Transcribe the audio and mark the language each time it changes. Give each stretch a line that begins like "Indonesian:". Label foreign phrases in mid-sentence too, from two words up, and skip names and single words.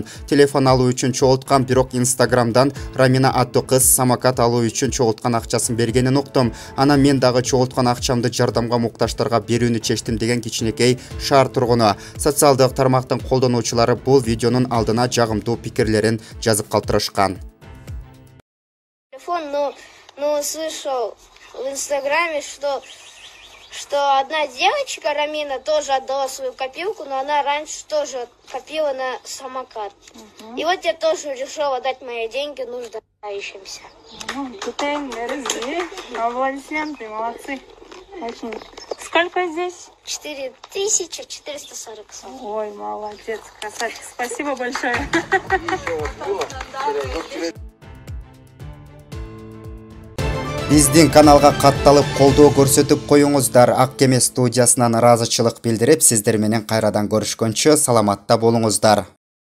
Kyrgyz: Телефон алуу үчүн чогулткан, бирок Инстаграмдан Рамина аттуу кыз самокат алуу үчүн чогулткан акчасын бергенин уктум. Анан мен дагы чогулткан акчамды жардамга муктаждарга берүүнү чечтим деген кичинекей шаар тургуну. Социалдык тармактын колдонуучулары бул видеонун алдына жагымдуу пикирлерин жазып калтырышкан. Телефон,
Russian: но слышал в Инстаграме, что одна девочка, Рамина, тоже отдала свою копилку, но она раньше тоже копила на самокат. И вот я тоже решила дать мои деньги нуждающимся. Аплодисменты, молодцы. Очень. Сколько здесь? 4440 сом. Ой, молодец, красавчик. Спасибо большое.
Kyrgyz: Биздин каналга катталып колдоо көрсөтүп коюңуздар. Ак кеме студиясынан ыраазычылык билдирип, сиздер менен кайрадан көрүшкөнчө саламатта болуңуздар.